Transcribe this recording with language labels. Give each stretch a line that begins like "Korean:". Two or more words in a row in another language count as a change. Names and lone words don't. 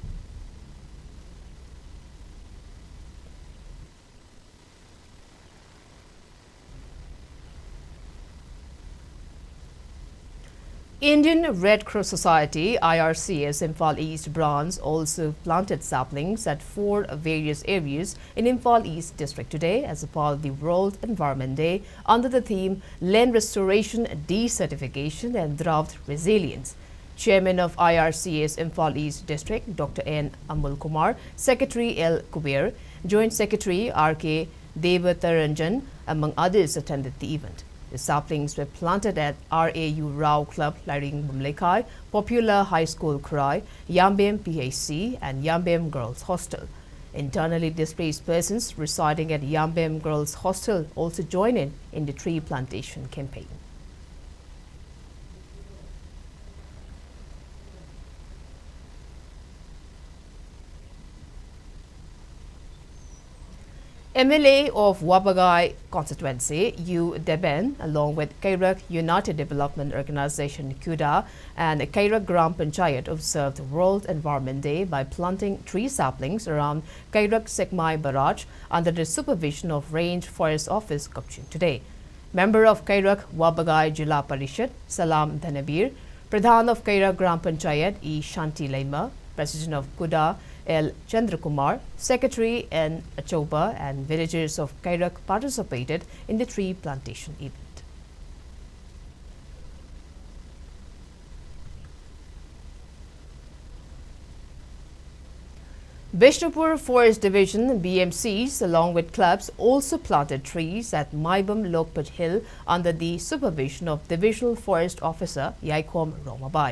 English: Indian Red Cross Society IRCS Imphal East branch also planted saplings at 4 various areas in Imphal East district today as a part of the World Environment Day under the theme Land Restoration, Desertification and Drought Resilience. Chairman of IRCS Imphal East district Dr. N. Amul Kumar, Secretary L. Kuber, Joint Secretary R.K. Devataranjan among others attended the event. The saplings were planted at RAU Rao Club, Laring Bumlekai, Popular High School Krai, Yambem PHC and Yambem Girls Hostel. Internally displaced persons residing at Yambem Girls Hostel also joined in the tree plantation campaign. MLA of Wabagai constituency, U. Deben, along with Kairak United Development Organization, KUDA, and Kairak Gram Panchayat observed World Environment Day by planting tree saplings around Kairak Sekmai Barrage under the supervision of Range Forest Office, Kopchin today. Member of Kairak Wabagai Jila Parishad, Salam Dhanabir, Pradhan of Kairak Gram Panchayat, E. Shanti Laima, President of Kuda, L. Chandrakumar, Secretary N. Achoba, and villagers of Kairak participated in the tree plantation event. Bishnupur Forest Division BMCs along with clubs also planted trees at Maibam Lokpat Hill under the supervision of Divisional Forest Officer Yaikom Romabai.